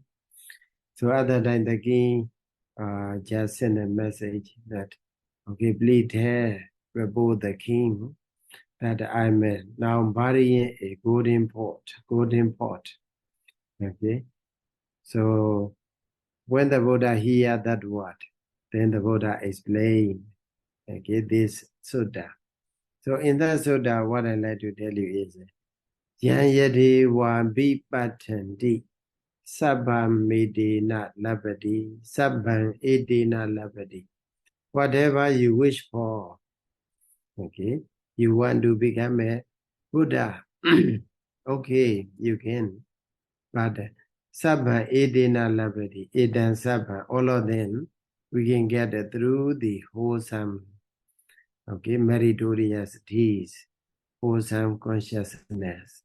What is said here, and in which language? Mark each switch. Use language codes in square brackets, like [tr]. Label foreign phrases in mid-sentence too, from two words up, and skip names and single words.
[en] So at that time, the king just sent a message that, okay, please tell about the king that I'm now burying a golden pot. Okay. So when the Buddha hear that word, then the Buddha explained, okay, this sutta. So in that sutta, what I like to tell you is, [pi] Yan yadi wa vipatanti sabbam medena labadi sabbam edena labadi. [en] Whatever you wish for, okay, you want to become a Buddha, okay, you can. But [pi] Sabha Edena Labadi, Edan Sabha, [en] all of them we can get through the wholesome, okay, meritorious deeds, wholesome consciousness.